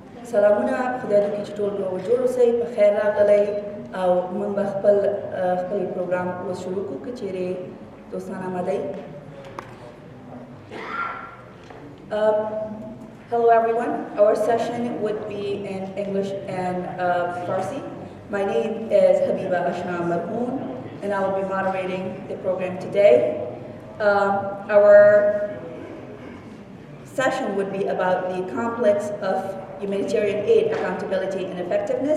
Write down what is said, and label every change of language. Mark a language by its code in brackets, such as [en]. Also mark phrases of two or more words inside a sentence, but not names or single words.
[ps] سلامونه خدای دې وکړي چې ټول به جوړ اوسئ په خیر راغلی او موږ به خپل پروګرام اوس شروع کړو که چیرې دوستان آماده یئ. [en] Hello everyone. Our session would be in English and Farsi. My name is Habiba Ashna and I will be moderating the program today. Our session would be about the complex of humanitarian aid, accountability and effectiveness.